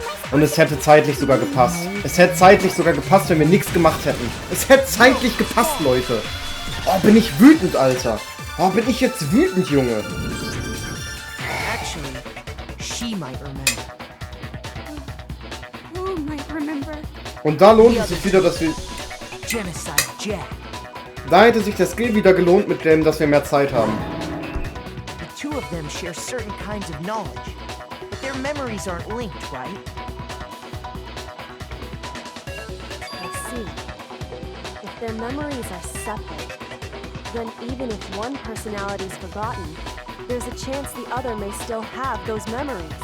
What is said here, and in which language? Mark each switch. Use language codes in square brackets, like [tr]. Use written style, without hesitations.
[de] Und es hätte zeitlich sogar gepasst. Es hätte zeitlich sogar gepasst, wenn wir nichts gemacht hätten. Es hätte zeitlich gepasst, Leute. Oh, bin ich wütend, Alter. Oh, bin ich jetzt wütend, Junge. [en] Actually, she might remember. Who might remember? [de] Und da lohnt es sich wieder, dass wir... [en] Genocide Jack. [de] Da hätte sich der Skill wieder gelohnt mit dem, dass wir mehr Zeit haben. [en] The two of them share certain kinds of knowledge, but their memories aren't linked, right? I see. If their memories are separate, then even if one personality is forgotten, there's a chance the other may still have those memories.